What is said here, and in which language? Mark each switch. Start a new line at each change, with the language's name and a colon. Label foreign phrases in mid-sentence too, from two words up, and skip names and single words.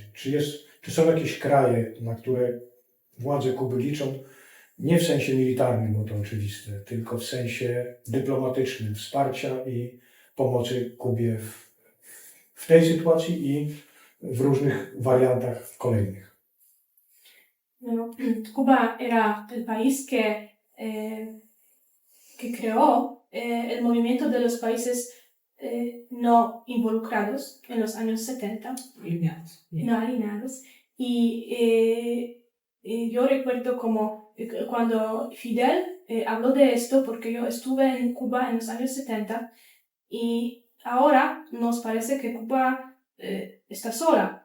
Polish: Czy są jakieś kraje, na które władze Kuby liczą, nie w sensie militarnym, bo to oczywiste, tylko w sensie dyplomatycznym, wsparcia i pomocy Kubie w tej sytuacji i w różnych wariantach kolejnych?
Spanish: Bueno, Cuba era el país que creó el movimiento de los países no involucrados en los años 70, no alineados. Y yo recuerdo como cuando Fidel habló de esto, porque yo estuve en Cuba en los años 70, y ahora nos parece que Cuba está sola.